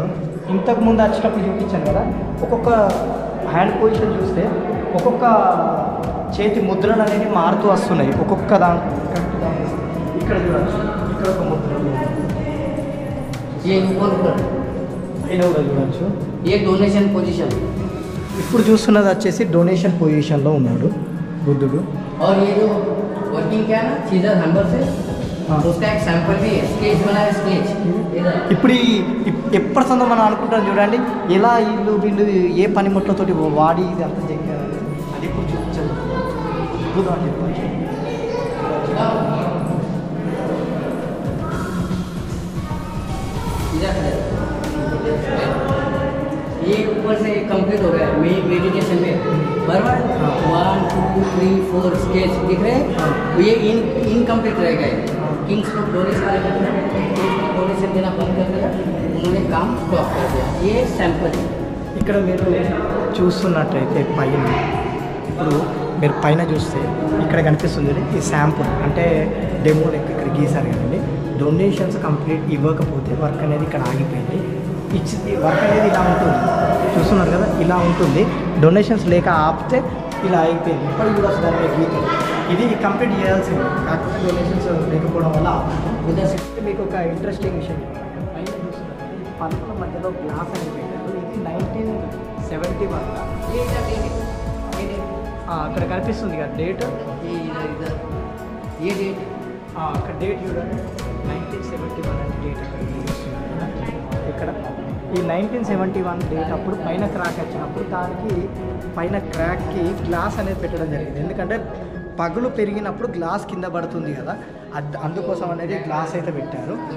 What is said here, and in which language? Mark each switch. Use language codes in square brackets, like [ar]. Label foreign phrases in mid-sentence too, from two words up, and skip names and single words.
[te] ఇంతకు ముందు వచ్చేటప్పుడు చూపించాను కదా, ఒక్కొక్క [en] hand position [te] చూస్తే ఒక్కొక్క చేతి ముద్రలు అనేవి మారుతూ వస్తున్నాయి. ఒక్కొక్క ఇక్కడ చూడచ్చు, ఇక్కడ ఒక ముద్ర కూడా చూడచ్చు. [en] ये donation position. [te] ఇప్పుడు చూస్తున్నది వచ్చేసి [en] donation positionలో [te] ఉన్నాడు బుద్ధుడు. [hi] और ये जो वर्किंग क्या है ना, [en] scissor hammer [hi] से उसका एक सैंपल भी है, स्केच बनाया स्केच. [te] ఇప్పుడు ఎప్పటి సందో మనం అనుకుంటాం చూడండి, ఎలా వీళ్ళు ఏ పనిముట్లతోటి వాడి ఇది అంత చెక్కారు. అది ఇప్పుడు చూపించాలి అద్భుతం అని చెప్పచ్చు. [hi] ये ऊपर से कंप्लीट हो गया मेडिटेशन में. बराबर 1 2 3 4 स्केच दिख रहे हैं. ये इनकम्प्लीट रह गए. किंग्स लोग डोनेशन देना बंद कर दिया, उन्होंने काम स्टॉप कर दिया. ये सैंपल है. [te] ఇక్కడ మీరు చూస్తున్నట్టయితే పైన, ఇప్పుడు మీరు పైన చూస్తే ఇక్కడ కనిపిస్తుంది ఈ శాంపుల్, అంటే డెమో లెక్క ఇక్కడ గీసారు కదండి. [en] donations complete [te] ఇవ్వకపోతే వర్క్ అనేది ఇక్కడ ఆగిపోయింది. ఇచ్చింది వర్క్ అనేది ఇలా ఉంటుంది, చూస్తున్నారు కదా ఇలా ఉంటుంది. డొనేషన్స్ లేక ఆపితే ఇలా అయిపోయింది. ఇప్పుడు కూడా దాని మీద గీతం ఇది కంప్లీట్ చేయాల్సింది, కాకపోతే డొనేషన్స్ లేకపోవడం వల్ల మీకు ఒక ఇంట్రెస్టింగ్ విషయం పైన చూస్తున్నారు, పనుల మధ్యలో గ్లాస్ అనేది పెట్టారు. ఇది 1971. అక్కడ కనిపిస్తుంది కదా డేట్, [hi] ये डेट [te] అక్కడ డేట్ చూడండి 1971 అంటే డేట్ అక్కడ ఇక్కడ ఈ 1971 డేట్ అప్పుడు పైన క్రాక్ వచ్చినప్పుడు దానికి పైన క్రాక్కి గ్లాస్ అనేది పెట్టడం జరిగింది. ఎందుకంటే పగులు పెరిగినప్పుడు గ్లాస్ కింద పడుతుంది కదా, అందుకోసం అనేది గ్లాస్ అయితే పెట్టారు.